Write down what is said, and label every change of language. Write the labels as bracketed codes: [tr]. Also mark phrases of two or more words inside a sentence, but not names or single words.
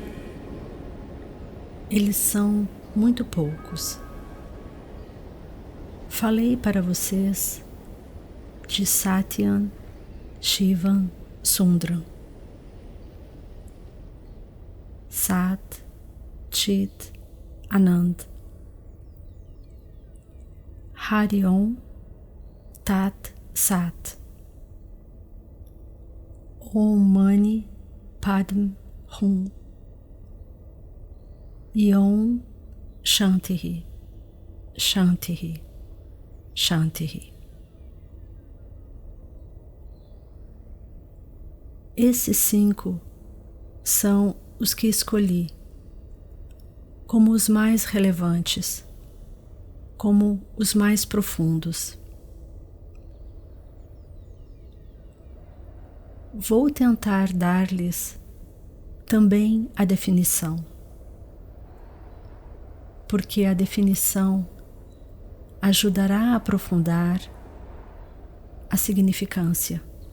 [pt] Eles são muito poucos. Falei para vocês de [sa] सत्यम्, शिवम्, सुन्दरम्. सत्, चित्, आनन्द. हरि ॐ, तत्, सत्. ॐ मणि पद्मे हूँ. ॐ शान्तिः, शान्तिः, शान्तिः. [pt] Esses 5 são os que escolhi como os mais relevantes, como os mais profundos. Vou tentar dar-lhes também a definição, porque a definição ajudará a aprofundar a significância.